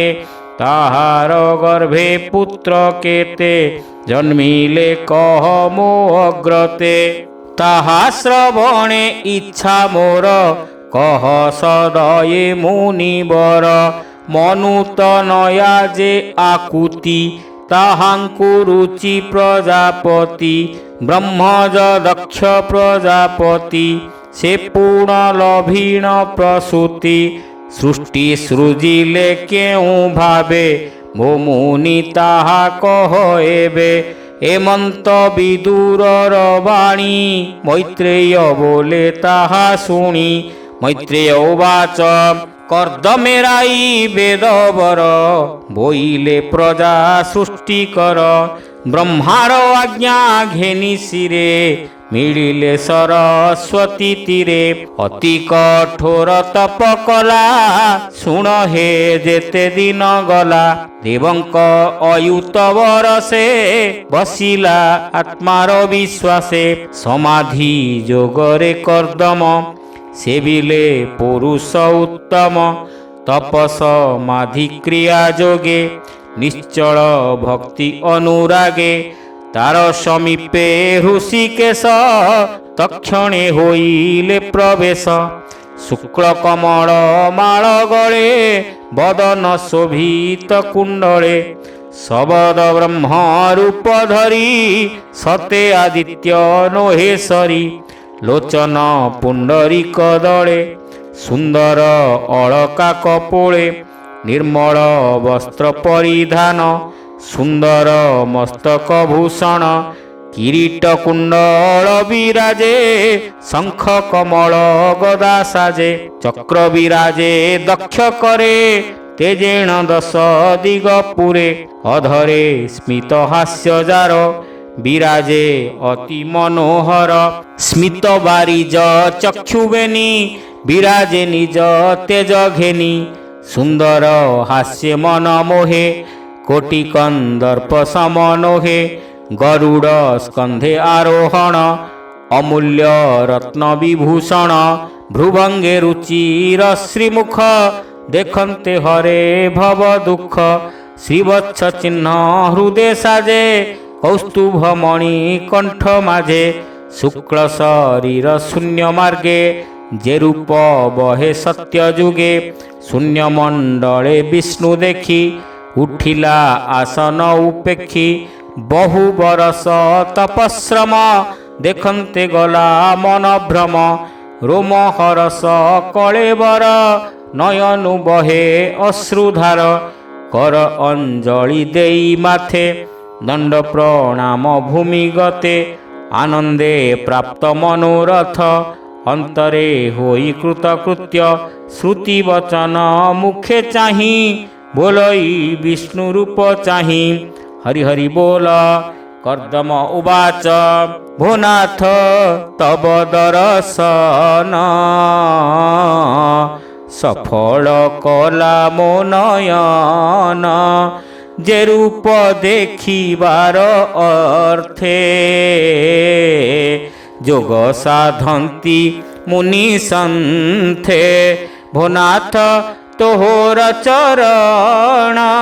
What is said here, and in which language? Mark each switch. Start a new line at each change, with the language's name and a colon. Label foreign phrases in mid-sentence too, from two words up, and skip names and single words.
Odia: ତାହାର ଗର୍ଭେ ପୁତ୍ର କେତେ ଜନ୍ମିଲେ କହ ମୋ ଅଗ୍ରତେ। ତାହା ଶ୍ରବଣେ ଇଚ୍ଛା ମୋର କହ ସଦୟେ ମୁନିବର। ମନୁତନୟା ଯେ ଆକୁତି ତାହାଙ୍କୁ ରୁଚି ପ୍ରଜାପତି। ବ୍ରହ୍ମଜ ଦକ୍ଷ ପ୍ରଜାପତି ସେ ପୂର୍ଣ୍ଣ ଲଭୀଣ ପ୍ରସୂତି। ସୃଷ୍ଟି ସୃଜିଲେ କେଉ ଭାବେ ମୋ ମୁନି ତାହା କହ ଏବେ। ଏମନ୍ତ ବିଦୁରର ବାଣୀ ମୈତ୍ରେୟ ବୋଲେ ତାହା ଶୁଣି। ମୈତ୍ରେୟ ଉବାଚ କର୍ଦ୍ଦମେରାଇ ବେଦବର ବୋଇଲେ ପ୍ରଜା ସୃଷ୍ଟି କର। ବ୍ରହ୍ମାର ଆଜ୍ଞା ଘେନି ଶିରେ ମିଳିଲେ ସରସ୍ୱତୀ ତୀରେ। ଅତି କଠୋର ତପ କଲା ଶୁଣ ହେ ଯେତେ ଦିନ ଗଲା। ଦେବଙ୍କ ଅୟୁତ ବରଷେ ବସିଲା ଆତ୍ମାର ବିଶ୍ୱାସେ। ସମାଧି ଯୋଗରେ କର୍ଦ୍ଦମ ସେବିଲେ ପୁରୁଷ ଉତ୍ତମ। ତପସ ସମାଧି କ୍ରିୟା ଯୋଗେ ନିଶ୍ଚଳ ଭକ୍ତି ଅନୁରାଗେ। ତାର ସମୀପେ ଋଷିକେଶ ତକ୍ଷଣେ ହୋଇଲେ ପ୍ରବେଶ। ଶୁକ୍ଳ କମଳ ମାଳ ଗଳେ ବଦନ ଶୋଭିତ କୁଣ୍ଡଳେ। ଶବଦ ବ୍ରହ୍ମ ରୂପ ଧରି ସତେ ଆଦିତ୍ୟ ନୋହେଶ୍ୱରୀ। ଲୋଚନ ପୁଣ୍ଡରୀକ ଦଳେ ସୁନ୍ଦର ଅଳକା କପୋଳେ। ନିର୍ମଳ ବସ୍ତ୍ର ପରିଧାନ ସୁନ୍ଦର ମସ୍ତକ ଭୂଷଣ। କିରୀଟ କୁଣ୍ଡଳ ବିରାଜେ ଶଙ୍ଖ କମଳ ଗଦା ସାଜେ। ଚକ୍ର ବିରାଜେ ଦକ୍ଷ କରେ ତେଜେଣ ଦଶ ଦିଗ ପୁରେ। ଅଧରେ ସ୍ମିତ ହାସ୍ୟ ଯାର ବିରାଜେ ଅତି ମନୋହର। ସ୍ମିତ ବାରିଜ ଚକ୍ଷୁବେନୀ ବିରାଜେ ନିଜ ତେଜ ଘେନି। ସୁନ୍ଦର ହାସ୍ୟ ମନ ମୋହେ କୋଟି କନ୍ଦର୍ପ ସମନୋହେ। ଗରୁଡ଼ ସ୍କନ୍ଧେ ଆରୋହଣ ଅମୂଲ୍ୟ ରତ୍ନ ବିଭୂଷଣ। ଭ୍ରୁଭଙ୍ଗେ ରୁଚିର ଶ୍ରୀମୁଖ ଦେଖନ୍ତେ ହରେ ଭବ ଦୁଖ। ଶ୍ରୀବତ୍ସ ଚିହ୍ନ ହୃଦୟ ସାଜେ କୌସ୍ତୁଭ ମଣି କଣ୍ଠ ମାଝେ। ଶୁକ୍ଳ ଶରୀର ଶୂନ୍ୟ ମାର୍ଗେ ଯେ ରୂପ ବହେ ସତ୍ୟ ଯୁଗେ। ଶୂନ୍ୟ ମଣ୍ଡଳେ ବିଷ୍ଣୁ ଦେଖି ଉଠିଲା ଆସନ ଉପେକ୍ଷି। ବହୁ ବରଷ ତପଶ୍ରମ ଦେଖନ୍ତେ ଗଲା ମନ ଭ୍ରମ। ରୋମ ହରଷ କଳେବର ନୟନୁ ବହେ ଅଶ୍ରୁଧାର। କର ଅଞ୍ଜଳି ଦେଇ ମାଥେ ଦଣ୍ଡ ପ୍ରଣାମ ଭୂମି ଗତେ। ଆନନ୍ଦେ ପ୍ରାପ୍ତ ମନୋରଥ ଅନ୍ତରେ ହୋଇ କୃତକୃତ୍ୟ ଶ୍ରୁତି ବଚନ ମୁଖେ ଚାହିଁ ବୋଲଇ ବିଷ୍ଣୁ ରୂପ ଚାହିଁ ହରି ହରି ବୋଲ। କର୍ଦ୍ଦମ ଉବାଚ ଭୋନାଥ ତବ ଦରଶନ ସଫଳ କଲା ମୋ ନୟନ ଯେ ରୂପ ଦେଖିବାର ଅର୍ଥେ ଯୋଗ ସାଧନ୍ତି ମୁନି ସନ୍ଥେ ଭୋନାଥ ତୋହର ଚରଣ